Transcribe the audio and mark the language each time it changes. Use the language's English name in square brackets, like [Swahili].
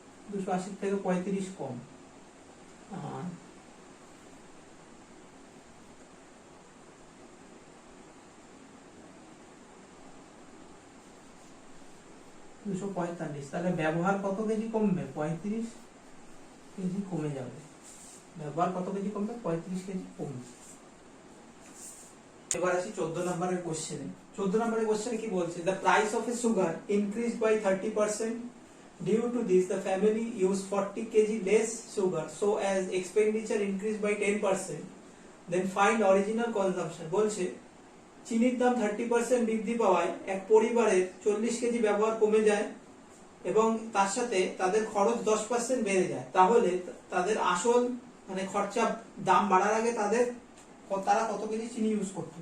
[Bangla] 280 থেকে 35 কম। আর 245, তাহলে ব্যবহার কত কেজি কমবে? 35 কেজি কমে যাবে। ব্যবহার কত কেজি কমবে? 35 কেজি কমবে। এবার আসি 14 নম্বরের কোশ্চেনে। 14 নম্বরের কোশ্চেনে কি বলছে? [English] The price of a sugar increased by 30%. Due to this, the family used 40 kg less sugar, so as expenditure increased by 10%. Then find original consumption. [Bangla] বলছে চিনির দাম 30% বৃদ্ধি পাওয়ায় এক পরিবারের 40 কেজি ব্যবহার কমে যায় এবং তার সাথে তাদের খরচ 10% বেড়ে যায়। তাহলে তাদের আসল মানে খরচা দাম বাড়ার আগে তারা কত কেজি চিনি ইউজ করতো?